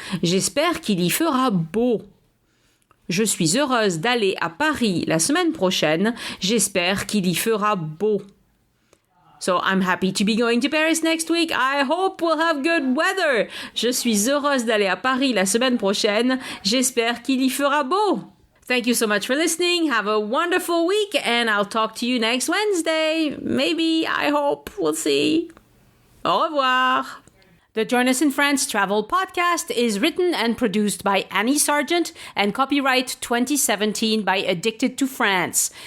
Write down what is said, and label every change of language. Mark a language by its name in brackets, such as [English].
[French] J'espère qu'il y fera beau. Je suis heureuse d'aller à Paris la semaine prochaine. J'espère qu'il y fera beau. [English] So I'm happy to be going to Paris next week. I hope we'll have good weather. [French] Je suis heureuse d'aller à Paris la semaine prochaine. J'espère qu'il y fera beau. [English] Thank you so much for listening. Have a wonderful week, and I'll talk to you next Wednesday. Maybe, I hope. We'll see. [French] Au revoir. [English] The Join Us in France Travel Podcast is written and produced by Annie Sargent and copyright 2017 by Addicted to France.